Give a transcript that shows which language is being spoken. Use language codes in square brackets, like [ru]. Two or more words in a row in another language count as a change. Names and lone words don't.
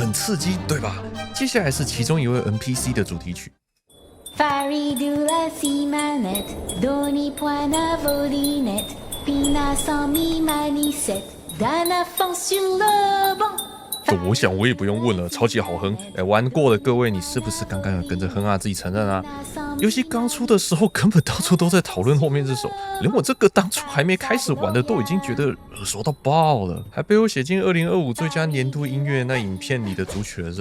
[zh] 刺激，对吧？接下来是其中一位 NPC 的主题曲。 [fr] Faridula si manette, doni poina volinette, pina sans mi manisette, d'un enfant sur le banc。 [zh] 我想我也不用问了，超级好哼！玩过的各位，你是不是刚刚有跟着哼啊？自己承认啊！游戏刚出的时候，根本到处都在讨论后面这首，连我这个当初还没开始玩的，都已经觉得耳熟到爆了，还被我写进2025最佳年度音乐那影片里的主曲了，是吧？